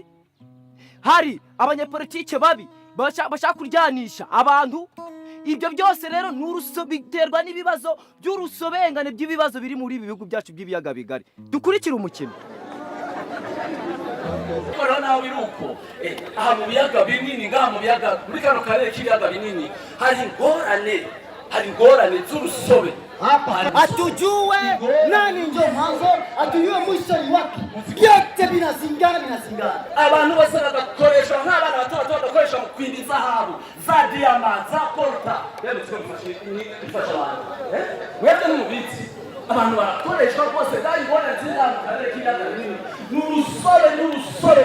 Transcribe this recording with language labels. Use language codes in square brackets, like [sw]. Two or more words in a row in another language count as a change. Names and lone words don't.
[rn] Hari abanyepolitike babi bashaka kuryanisha abantu. Ibyo byose rero biterwa n'ibibazo by'urusobengane by'ibibazo biri muri ibi bihugu byacu by'ibiyaga bigari. Dukurikira umukino. Nawe iruko aha mu biyaga binini, ngaha mu biyaga muri kano karere k'ibiyaga binini hari ingorane z'urusobe. [sw] Atujue nani ndio mwanzo, atujue mwisho ni wapi. Vyote vinazingana. [rn] Abantu bose bagakoresha nk'abana bato bagakoresha mu kwinda izahabu, za diyama, za kolta. Rero twifasha abantu. Mwebwe n'umubitsi. Abantu barakoresha rwose kandi ingorane z'inama mu karere k'ibiyaga binini. N'urusobe.